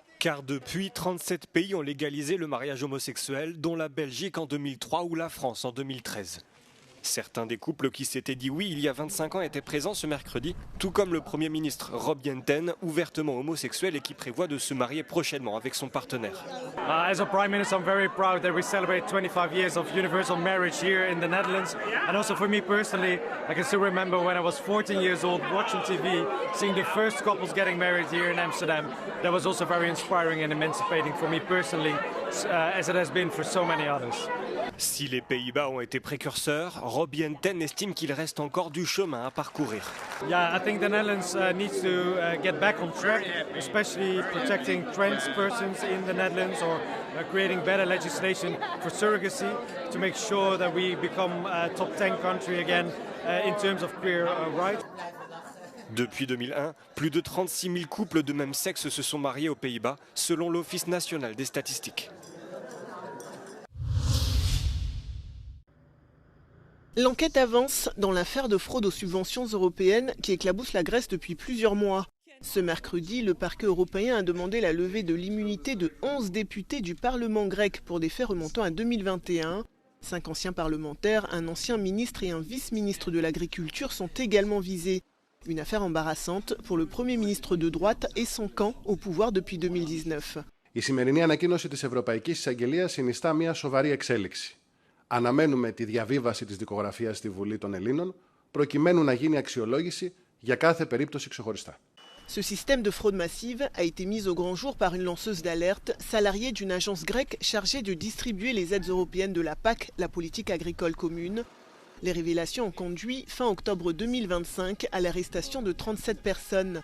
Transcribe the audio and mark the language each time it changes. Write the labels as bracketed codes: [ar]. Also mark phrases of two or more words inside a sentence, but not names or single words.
[fr] Car depuis, 37 pays ont légalisé le mariage homosexuel, dont la Belgique en 2003 ou la France en 2013. Certains des couples qui s'étaient dit oui il y a 25 ans étaient présents ce mercredi, tout comme le Premier ministre Rob Jetten, ouvertement homosexuel et qui prévoit de se marier prochainement avec son partenaire. [en] As a Prime Minister, I'm very proud that we celebrate 25 years of universal marriage here in the Netherlands. And also for me personally, I can still remember when I was 14 years old watching TV, seeing the first couples getting married here in Amsterdam. That was also very inspiring and emancipating for me personally, as it has been for so many others. [fr] Si les Pays-Bas ont été précurseurs, Robbie Enten estime qu'il reste encore du chemin à parcourir. [en] Yeah, I think the Netherlands needs to get back on track, especially protecting trans persons in the Netherlands or creating better legislation for surrogacy to make sure that we become a top 10 country again in terms of queer rights. [fr] Depuis 2001, plus de 36 000 couples de même sexe se sont mariés aux Pays-Bas, selon l'Office national des statistiques. L'enquête avance dans l'affaire de fraude aux subventions européennes qui éclabousse la Grèce depuis plusieurs mois. Ce mercredi, le parquet européen a demandé la levée de l'immunité de 11 députés du Parlement grec pour des faits remontant à 2021. 5 anciens parlementaires, un ancien ministre et un vice-ministre de l'Agriculture sont également visés. Une affaire embarrassante pour le Premier ministre de droite et son camp au pouvoir depuis 2019. [el] Η σημερινή ανακοίνωση της Ευρωπαϊκής Εισαγγελίας συνιστά μια σοβαρή εξέλιξη. Αναμένουμε τη διαβίβαση της δικογραφίας στη Βουλή των Ελλήνων, προκειμένου να γίνει αξιολόγηση για κάθε περίπτωση ξεχωριστά. [fr] Ce système de fraude massive a été mis au grand jour par une lanceuse d'alerte, salariée d'une agence grecque chargée de distribuer les aides européennes de la PAC, la politique agricole commune. Les révélations ont conduit, fin octobre 2025, à l'arrestation de 37 personnes.